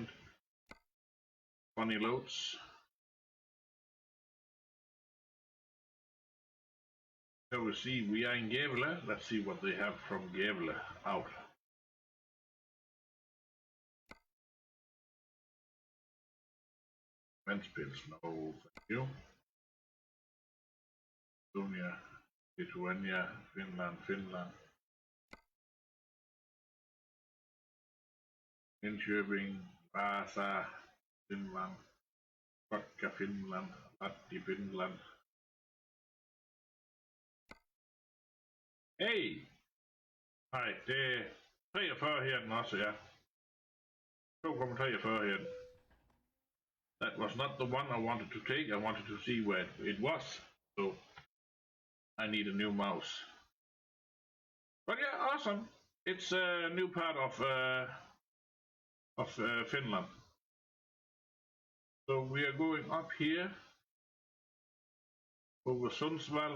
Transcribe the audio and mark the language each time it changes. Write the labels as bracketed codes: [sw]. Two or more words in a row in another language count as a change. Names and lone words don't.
[en] Funny loads. So we see we are in Gävle. Let's see what they have from Gävle out. Ventspils, no, thank you. Estonia, Lithuania, Finland. Linköping, Vaasa, Finland. Kotka, Finland. Lahti, Finland. Hey! [da] Nej, det er 43 her den også, ja. 2,43 her. [en] That was not the one I wanted to take. I wanted to see where it was. So I need a new mouse. But yeah, awesome. It's a new part of Finland. So we are going up here over Sundsvall.